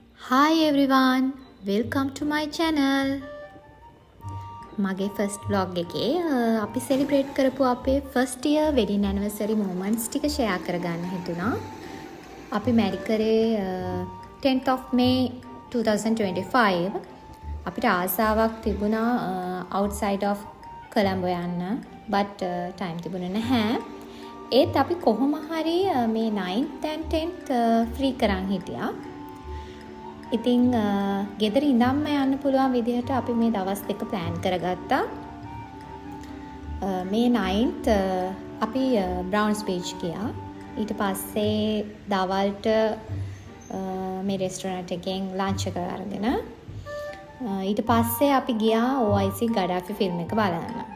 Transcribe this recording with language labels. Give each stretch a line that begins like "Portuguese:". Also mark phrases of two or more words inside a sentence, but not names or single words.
English: Hi everyone, welcome to my channel.
Sinhala: මගේ
English: first vlog
Sinhala: එකේ අපි celebrate කරපු අපේ
English: first year wedding anniversary moments
Sinhala: ටික share කරගන්න හිතුණා. අපි marry කරේ
English: 10th of May 2025.
Sinhala: අපිට ආසාවක් තිබුණා
English: outside of Colombo
Sinhala: යන්න,
English: but time
Sinhala: තිබුණේ නැහැ. ඒත් අපි කොහොම හරි මේ
English: 9th and 10th free
Sinhala: කරන් හිටියා. ඉතින් ගෙදර ඉඳන්ම යන්න පුළුවන් විදිහට අපි මේ දවස් දෙක plan කරගත්තා. මේ 9th අපි Browns Beach ගියා. ඊට පස්සේ දවල්ට මේ restaurant එකෙන් lunch එක අරගෙන ඊට පස්සේ අපි ගියා OIC Gaddafi film එක බලන්න.